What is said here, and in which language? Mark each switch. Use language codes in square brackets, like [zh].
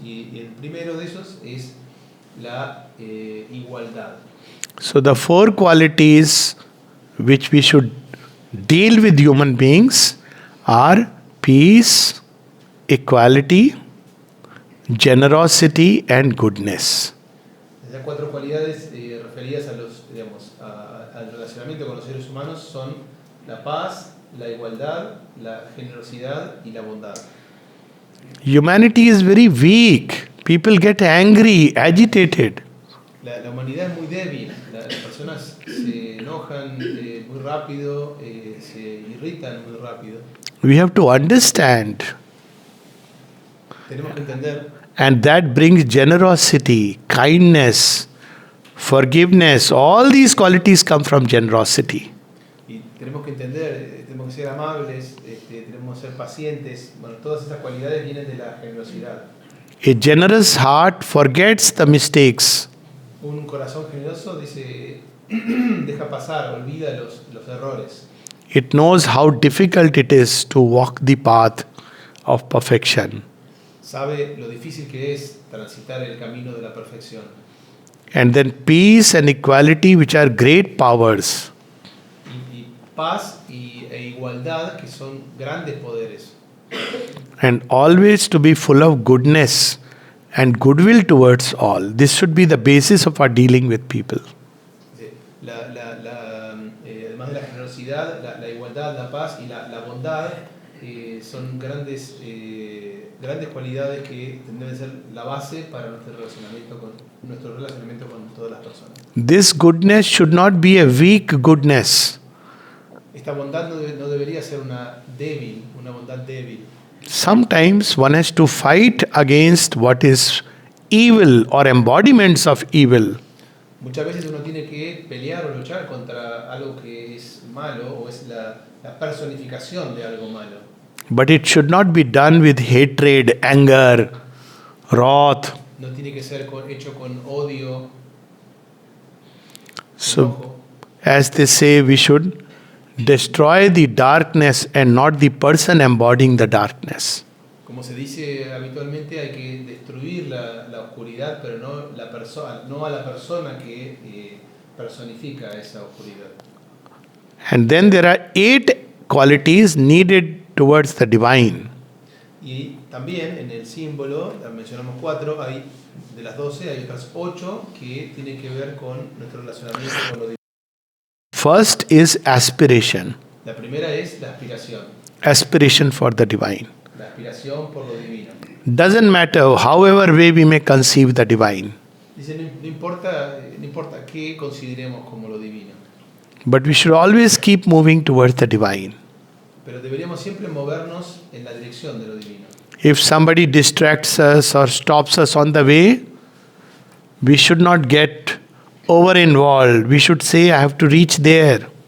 [es] Y el primero de esos es la igualdad. [en] So the 4 qualities which we should deal with human beings are peace, equality, generosity, and goodness. [es] Esas 4 cualidades referidas a al relacionamiento con los seres humanos son la paz, la igualdad, la generosidad y la bondad. [en] Humanity is very weak. People get angry, agitated. [es] La humanidad es muy débil, las personas se enojan muy rápido, se irritan muy rápido. [en] We have to understand. [es] Tenemos que entender. [en] And that brings generosity, kindness, forgiveness. All these qualities come from generosity. [es] Y tenemos que entender, tenemos que ser amables, tenemos que ser pacientes. Bueno, todas estas cualidades vienen de la generosidad. [en] A generous heart forgets the mistakes. [es] Un corazón generoso dice, deja pasar, olvida los errores. [en] It knows how difficult it is to walk the path of perfection. [es] Sabe lo difícil que es transitar el camino de la perfección. [en] And then peace and equality, which are great powers. [es] Y paz e igualdad, que son grandes poderes. [en] And always to be full of goodness and goodwill towards all. This should be the basis of our dealing with people. [es] Además de la generosidad, la igualdad, la paz y la bondad son grandes cualidades que deben ser la base para nuestro relacionamiento con todas las personas. [en] This goodness should not be a weak goodness. [es] Esta bondad no debería ser una bondad débil. [en] Sometimes one has to fight against what is evil or embodiments of evil. [es] Muchas veces uno tiene que pelear o luchar contra algo que es malo o es la personificación de algo malo. [en] But it should not be done with hatred, anger, wrath. [es] No tiene que ser hecho con odio. [en] So, as they say, we should destroy the darkness and not the person embodying the darkness. [es] Como se dice habitualmente, hay que destruir la oscuridad, pero no a la persona que personifica esa oscuridad. [en] And then there are 8 qualities needed towards the divine. [es] Y también en el símbolo, mencionamos 4, de las 12 hay otras 8 que tienen que ver con nuestro relacionamiento con lo divino. [en] First is aspiration. [es] La primera es la aspiración. [en] Aspiration for the divine. [es] La aspiración por lo divino. [en] Doesn't matter however way we may conceive the divine. [es] Dice, no importa qué consideremos como lo divino. [en] But we should always keep moving towards the divine. [es] Pero deberíamos siempre movernos en la dirección de lo divino. [en] If somebody distracts us or stops us on the way, we should not get over involved. We should say, I have to reach there.